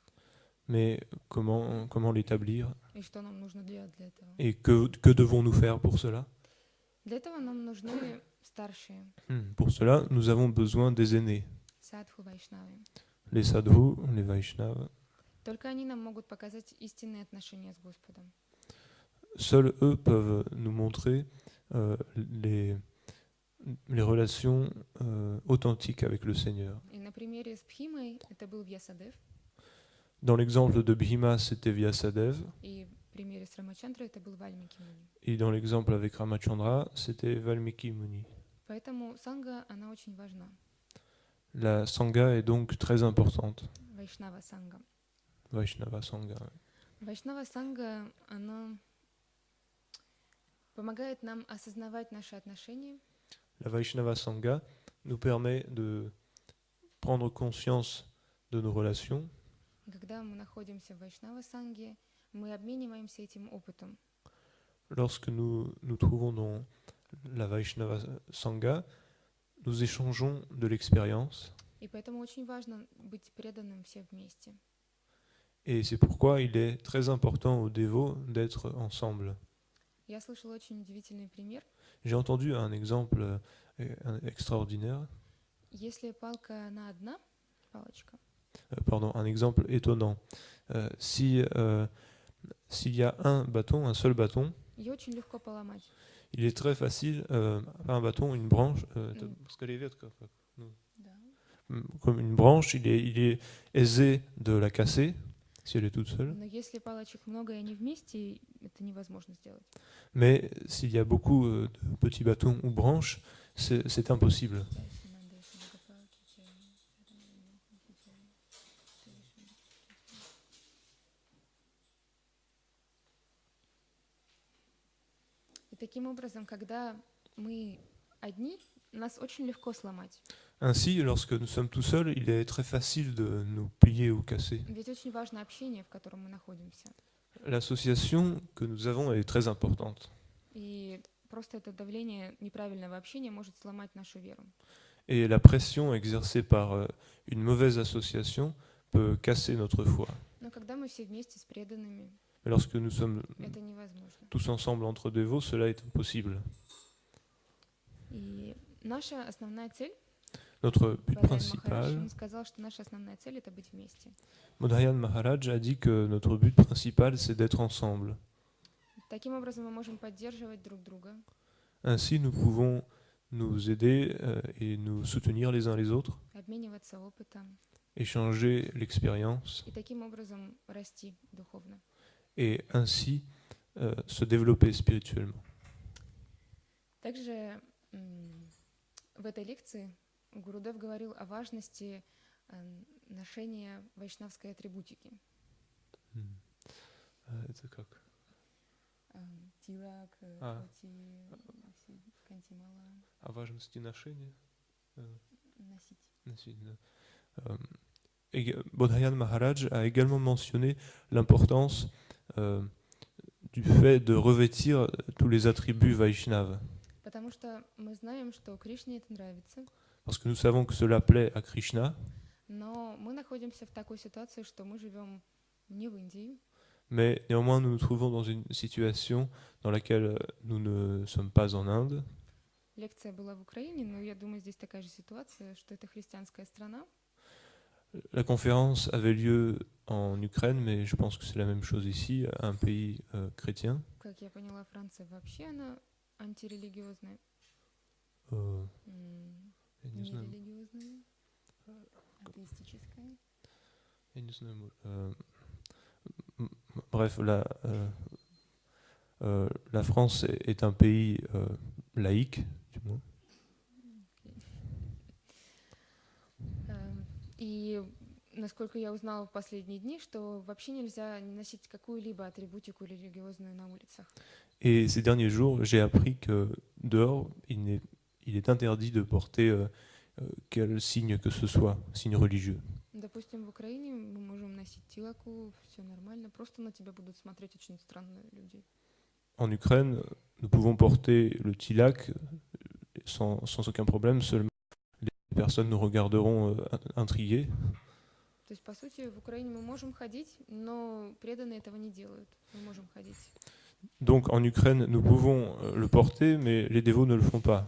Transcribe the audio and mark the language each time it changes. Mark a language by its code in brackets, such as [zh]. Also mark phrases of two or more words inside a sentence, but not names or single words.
[fr] Mais comment l'établir? [ru] И что нам нужно для этого? [fr] Et que devons-nous faire pour cela? [ru] Для этого нам нужны старшие, [fr] Pour cela, nous avons besoin des aînés, [ru] садху, вайшнавы. [fr] les sadhus, les Vaishnavas. [ru] Только они нам могут показать истинные отношения с Господом. [fr] Seuls eux peuvent nous montrer les relations authentiques avec le Seigneur. [ru] И на примере с Бхимой это был Вьясадев, [fr] Dans l'exemple de Bhima, c'était Vyasadev, [ru] и в примере с Рамачандрой это был Вальмики Муни. [fr] et dans l'exemple avec Ramachandra, c'était Valmiki Muni. [ru] Поэтому санга, она очень важна. [fr] La Sangha est donc très importante. [ru] Вайшнава санга. [fr] Vaishnava Sangha. [ru] Вайшнава санга, она помогает нам осознавать наши отношения, [fr] La Vaishnava Sangha nous permet de prendre conscience de nos relations. [ru] и когда мы находимся в Вайшнава санге, мы обмениваемся этим опытом. [fr] Lorsque nous nous trouvons dans la Vaishnava Sangha, nous échangeons de l'expérience. [ru] И поэтому очень важно быть преданным все вместе. [fr] Et c'est pourquoi il est très important aux dévots d'être ensemble. [ru] Я слышала очень удивительный пример. [fr] J'ai entendu un exemple extraordinaire, [ru] Если палка она одна, палочка, [fr] un exemple étonnant. S'il y a un seul bâton, [ru] ее очень легко поломать. [fr] il est très facile, pas un bâton, une branche, [ru] Да. [fr] comme une branche, il est aisé de la casser si elle est toute seule. [ru] Но если палочек много и они вместе, это невозможно сделать. [fr] Mais s'il y a beaucoup de petits bâtons ou branches, c'est impossible. [ru] И таким образом, когда мы одни, нас очень легко сломать. [fr] Ainsi, lorsque nous sommes tout seuls, il est très facile de nous plier ou casser. [ru] Ведь очень важно общение, в котором мы находимся. [fr] L'association que nous avons est très importante. [ru] И просто это давление неправильного общения может сломать нашу веру. [fr] Et la pression exercée par une mauvaise association peut casser notre foi. [ru] Но когда мы все вместе с преданными, [fr] Mais lorsque nous sommes [ru] это невозможно. [fr] tous ensemble entre dévots, cela est impossible. [ru] И наша основная цель [fr] Notre but [ru] Бадаян Махарадж, [fr] principal, [ru] он сказал, что наша основная цель — это быть вместе. [fr] Bodhayan Maharaj a dit que notre but principal, c'est d'être ensemble. [ru] Таким образом мы можем поддерживать друг друга, [fr] Ainsi, nous pouvons nous aider et nous soutenir les uns les autres, [ru] обмениваться опытом [fr] échanger l'expérience [ru] и таким образом расти духовно. [fr] et ainsi se développer spirituellement. [ru] Также в этой лекции Гурудев говорил о важности ношения вайшнавской атрибутики. Это как? Тилак, хоти, кантимала. О важности ношения? Носить. Nосить, да. [fr] Bodhayan Maharaj a également mentionné l'importance du fait de revêtir tous les attributs Vaishnava. [ru] Потому что мы знаем, что Кришне это нравится, [fr] Parce que nous savons que cela plaît à Krishna, [ru] но мы находимся в такой ситуации, что мы живем не в Индии, [fr] mais néanmoins nous nous trouvons dans une situation dans laquelle nous ne sommes pas en Inde. [ru] лекция была в Украине, но я думаю, здесь такая же ситуация, что это христианская страна. [fr] La conférence avait lieu en Ukraine, mais je pense que c'est la même chose ici, un pays chrétien. [ru] Как я поняла, Франция вообще она антирелигиозная, Я не знаю. нерелигиозная, атеистическая. Я не знаю. [fr] Bref, la France est un pays laïque, du moins. [ru] И насколько я узнала в последние дни, что вообще нельзя носить какую-либо атрибутику религиозную на улицах. [fr] Et ces derniers jours, j'ai appris que dehors, il est interdit de porter quel signe que ce soit, signe religieux. [ru] Допустим, в Украине мы можем носить тилаку, все нормально, просто на тебя будут смотреть очень странные люди. [fr] En Ukraine, nous pouvons porter le tilak sans aucun problème, seulement les personnes nous regarderont intriguées. [ru] То есть, по сути, в Украине мы можем ходить, но преданные этого не делают. Мы можем ходить. [fr] Donc en Ukraine, nous pouvons le porter, mais les dévots ne le font pas.